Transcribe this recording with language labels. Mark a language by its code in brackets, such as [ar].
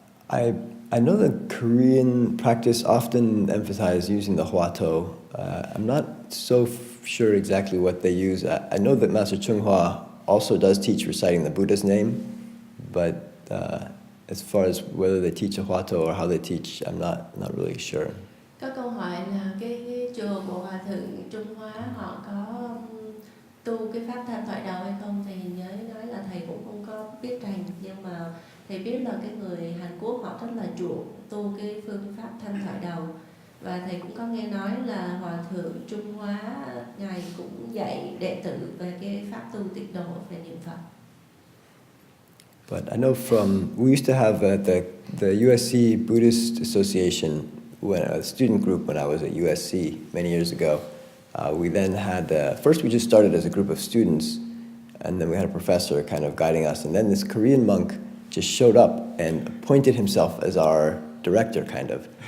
[en] I know the Korean practice often emphasizes using the huato. I'm not so sure exactly what they use. I know that Master XuanHua also does teach reciting the Buddha's name, but as far as whether they teach a huato or how they teach, I'm not really sure. [vi] Có câu hỏi là cái chùa của hòa thượng Trung Hoa họ có tu cái pháp thanh thoại đầu hay không, thì nhớ nói là thầy cũng không có biết rành, nhưng mà thầy biết là cái người Hàn Quốc họ rất là chuộng tu cái phương pháp thanh thoại đầu, và thầy cũng có nghe nói là hòa thượng Trung Hoa ngài cũng dạy đệ tử về cái pháp tu tịnh độ về niệm Phật. [en] But I know we used to have at the USC Buddhist Association, a student group when I was at USC many years ago. We then had, first we just started as a group of students, and then we had a professor kind of guiding us, and then this Korean monk just showed up and appointed himself as our director, kind of.